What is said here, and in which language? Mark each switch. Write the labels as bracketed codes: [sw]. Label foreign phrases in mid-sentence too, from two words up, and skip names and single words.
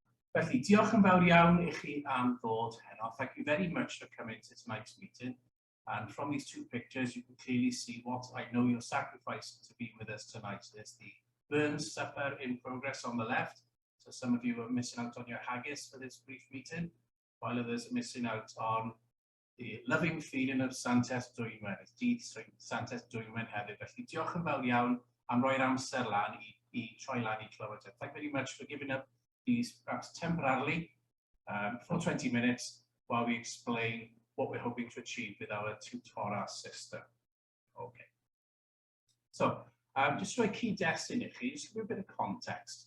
[cy] Felly, diolch yn fawr iawn I chi am ddod heno. [en] Thank you very much for coming to tonight's meeting. And from these two pictures, you can clearly see what I know you're sacrificing to be with us tonight. There's the Burns supper in progress on the left. So some of you are missing out on your haggis for this brief meeting, while others are missing out on the loving feeling of Santes Dwymen. [cy] It's dydd Santes Dwymen hefyd. Felly, diolch yn fawr iawn am roi'r amser lan I troi lan I clywed. [en] Thank you very much for giving up these perhaps temporarily for 20 minutes while we explain what we're hoping to achieve with our Tiwtora system. Okay. So, just to key destiny, just give a bit of context.